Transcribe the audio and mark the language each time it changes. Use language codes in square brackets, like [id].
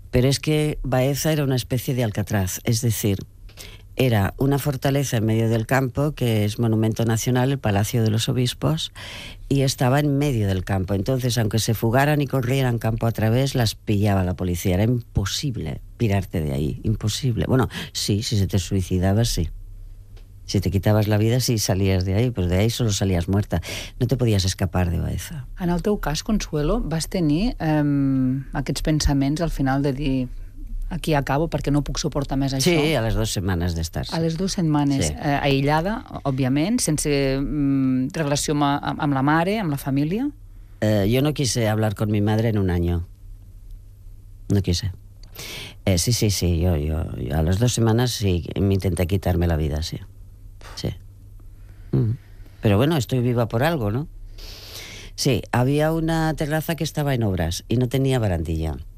[es] Pero es que Baeza era una especie de Alcatraz, es decir, era una fortaleza en medio del campo, que es monumento nacional, el Palacio de los Obispos, y estaba en medio del campo. Entonces, aunque se fugaran y corrieran campo a través, las pillaba la policía. Era imposible pirarte de ahí, imposible. Bueno, sí, si se te suicidaba, sí. Si te quitabas la vida, sí, salías de ahí, pero de ahí solo salías muerta. No te podías escapar de Baeza. [ca] En el teu cas, Consuelo, vas tenir aquests pensaments al final de dir aquí acabo perquè no puc suportar més això. Sí, a les 2 setmanes d'estar. A les 2 setmanes, sí. Aïllada, òbviament, sense relació amb la mare, amb la família. [es] Jo no quise hablar con mi madre en un año. No quise. Sí, yo [ca] a les 2 setmanes [es] sí, m'intenté quitarme la vida, sí. Sí. Pero bueno, estoy viva por algo, ¿no? Sí, había una terraza que estaba en obras y no tenía barandilla.